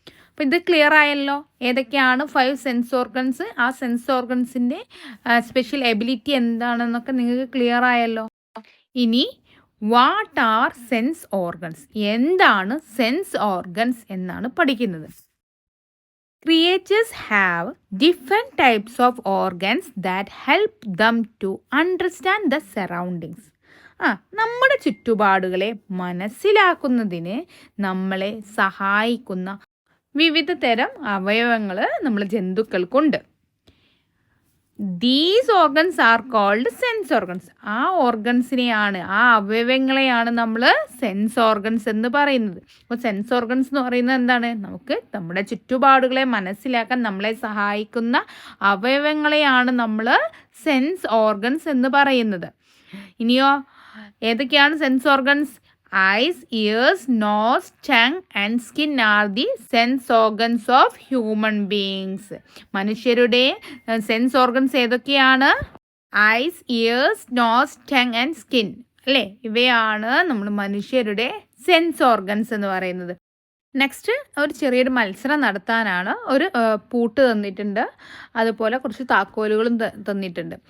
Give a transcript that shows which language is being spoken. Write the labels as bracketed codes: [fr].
[ml] അപ്പോൾ ഇത് ക്ലിയർ ആയല്ലോ ഏതൊക്കെയാണ് 5 സെൻസ് ഓർഗൻസ്. ആ സെൻസ് ഓർഗൻസിൻ്റെ സ്പെഷ്യൽ എബിലിറ്റി എന്താണെന്നൊക്കെ നിങ്ങൾക്ക് ക്ലിയർ ആയല്ലോ. ഇനി [en] What are sense organs? [ml] എന്താണ് സെൻസ് ഓർഗൻസ് എന്നാണ് പഠിക്കുന്നത്. [en] Creatures have different types of organs that help them to understand the surroundings. [ml] നമ്മുടെ ചുറ്റുപാടുകളെ മനസ്സിലാക്കുന്നതിന് നമ്മളെ സഹായിക്കുന്ന വിവിധ തരം അവയവങ്ങൾ നമ്മൾ ജന്തുക്കൾക്കുണ്ട്. [en] These organs are called sense organs. [ml] ആ ഓർഗൻസിനെയാണ്, ആ അവയവങ്ങളെയാണ് നമ്മൾ സെൻസ് ഓർഗൻസ് എന്ന് പറയുന്നത്. അപ്പോൾ സെൻസ് ഓർഗൻസ് എന്ന് പറയുന്നത് എന്താണ്? നമുക്ക് നമ്മുടെ ചുറ്റുപാടുകളെ മനസ്സിലാക്കാൻ നമ്മളെ സഹായിക്കുന്ന അവയവങ്ങളെയാണ് നമ്മൾ സെൻസ് ഓർഗൻസ് എന്ന് പറയുന്നത്. ഇനിയോ ഏതൊക്കെയാണ് sense organs? [en] Eyes, ears, nose, tongue and skin are the sense organs of human beings. [ml] മനുഷ്യരുടെ സെൻസ് ഓർഗൻസ് ഏതൊക്കെയാണ്? [en] eyes, ears, nose, tongue and skin, [ml] അല്ലേ? ഇവയാണ് നമ്മൾ മനുഷ്യരുടെ സെൻസ് ഓർഗൻസ് എന്ന് പറയുന്നത്. നെക്സ്റ്റ് ഒരു ചെറിയൊരു മത്സരം നടത്താനാണ്. ഒരു പൂട്ട് തന്നിട്ടുണ്ട്, അതുപോലെ കുറച്ച് താക്കോലുകളും തന്നിട്ടുണ്ട്.